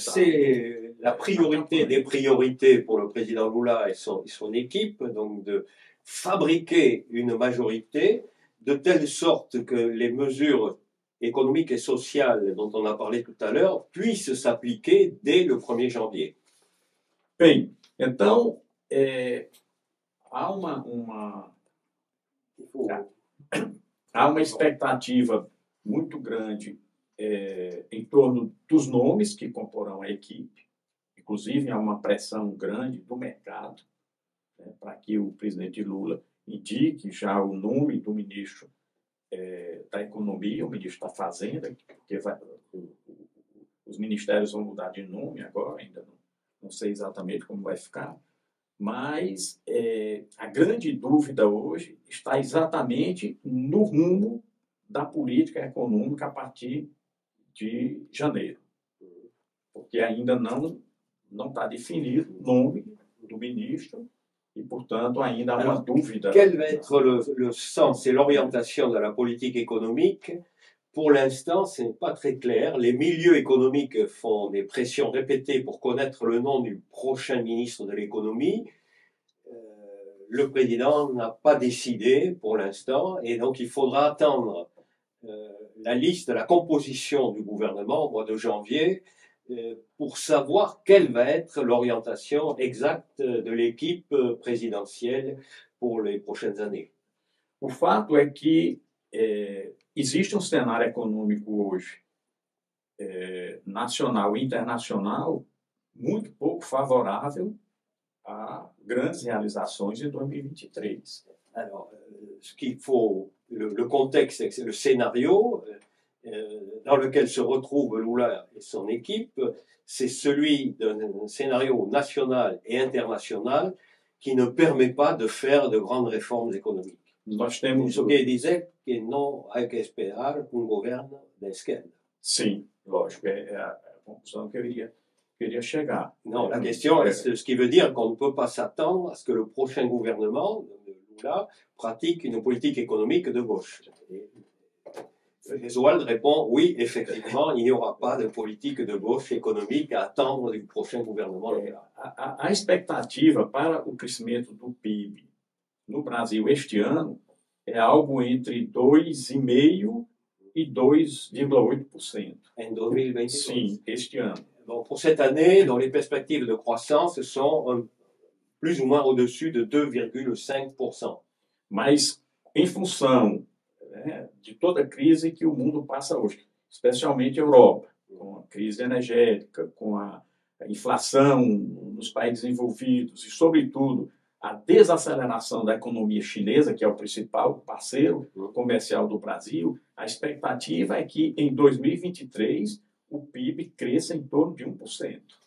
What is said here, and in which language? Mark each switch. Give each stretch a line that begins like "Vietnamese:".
French: Donc, c'est la priorité des priorités pour le président Lula et son équipe, donc de fabriquer une majorité de telle sorte que les mesures économiques et sociales dont on a parlé tout à l'heure puissent s'appliquer dès le 1er janvier.
Portuguese: Bem, então, há uma expectativa muito grande em torno dos nomes que comporão a equipe. Inclusive, há uma pressão grande do mercado para que o presidente Lula indique já o nome do ministro da Economia, o ministro da Fazenda, porque os ministérios vão mudar de nome agora, ainda não sei exatamente como vai ficar, mas a grande dúvida hoje está exatamente no rumo da política econômica a partir de janeiro, porque ainda não está definido o nome do ministro e, portanto, ainda há uma dúvida.
French: Quel va être le sens et l'orientation de la politique économique? Pour l'instant, ce n'est pas très clair. Les milieux économiques font des pressions répétées pour connaître le nom du prochain ministre de l'économie. Le président n'a pas décidé pour l'instant et donc il faudra attendre la liste, la composition du gouvernement au mois de janvier pour savoir quelle va être l'orientation exacte de l'équipe présidentielle pour les prochaines années.
Portuguese: O fato é que existe cenário econômico hoje, nacional e internacional, muito pouco favorável a grandes réalisações em 2023.
French: Alors, ce qu'il faut, le contexte, c'est le scénario dans lequel se retrouvent Lula et son équipe, c'est celui d'un scénario national et international qui ne permet pas de faire de grandes réformes économiques.
Portuguese: Nós temos Isso quer dizer que não há que esperar governo da esquerda. Sim, lógico, é a conclusão que eu queria chegar.
French: Non, la question est ce qui veut dire qu'on ne peut pas s'attendre à ce que le prochain gouvernement de Lula pratique une politique économique de gauche. Oswald répond oui, effectivement, il n'y aura pas de politique de gauche économique à attendre du prochain gouvernement Lula.
Portuguese: A expectativa para o crescimento do PIB no Brasil este ano é algo entre 2,5% e 2,8%.
French: En 2022.
Portuguese: Sim, este ano.
French: Donc, pour cette année, dans les perspectives de croissance sont plus ou moins au-dessus de 2,5%.
Portuguese: Mas, em função de toda a crise que o mundo passa hoje, especialmente a Europa, com a crise energética, com a inflação nos países desenvolvidos e, sobretudo, a desaceleração da economia chinesa, que é o principal parceiro comercial do Brasil, a expectativa é que em 2023 o PIB cresça em torno de 1%.